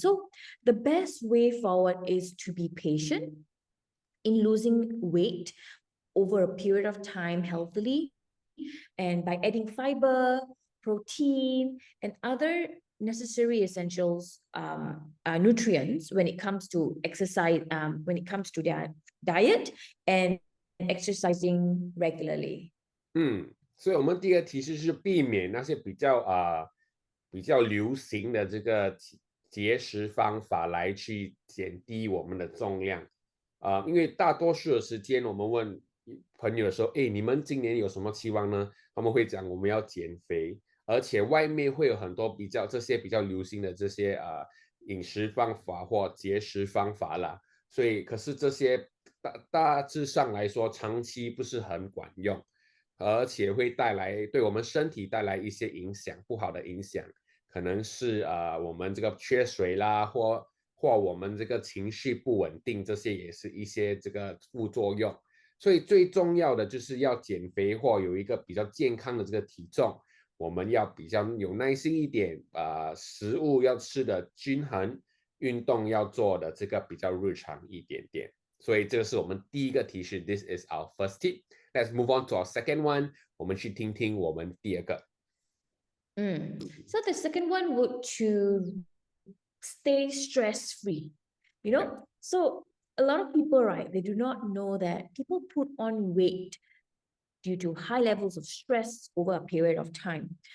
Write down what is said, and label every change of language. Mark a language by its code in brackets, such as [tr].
[en] So the best way forward is to be patient in losing weight over a period of time healthily, and by adding fiber, protein, and other necessary essentials, nutrients when it comes to exercise, when it comes to their diet and exercising regularly. [zh] 所以我们第2个提示是避免那些比较流行的这个节食方法来去减低我们的重量因为大多数的时间我们问朋友说，你们今年有什么期望呢？他们会讲我们要减肥，而且外面会有很多这些比较流行的这些饮食方法或节食方法啦。所以可是这些大致上来说，长期不是很管用，而且会对我们身体带来一些影响，不好的影响，可能是我们这个缺水啦，或我们这个情绪不稳定，这些也是一些这个副作用。所以最重要的就是要减肥或有一个比较健康的这个体重，我们要比较有耐心一点，食物要吃的均衡，运动要做的这个比较日常一点点。所以这个是我们第1个提示 [en] This is our first tip. Let's move on to our second one. [zh] 我们去听听我们第2个。 [en] So the second one would to stay stress-free. So a lot of people, right, they do not know that people put on weight due to high levels of stress over a period of time.